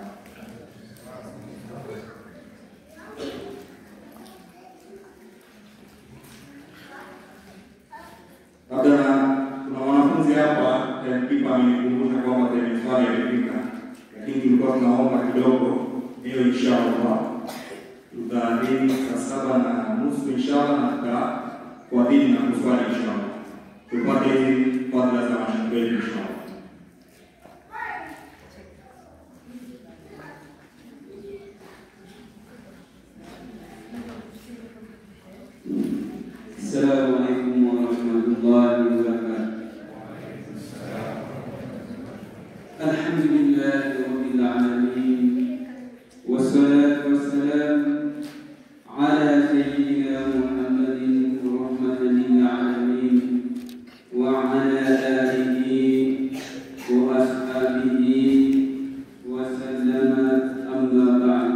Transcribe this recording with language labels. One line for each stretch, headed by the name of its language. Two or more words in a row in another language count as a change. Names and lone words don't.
Swahili: Labda kuna wanafunzi hapa kipa amenikumbusha kwamba swali imefika, lakini tulikuwa tunaomba kidogo leo inshallah tutaadhini saa 7:30 inshallah, na tutaadhini na kuswali inshallah, tupate hizi fadhila za mashaikh inshallah.
Arabic: السلام عليكم ورحمة الله وبركاته. الحمد لله رب العالمين، والصلاة والسلام على سيدنا محمد رحمة للعالمين وعلى آله وأصحابه وسلم، أما بعد.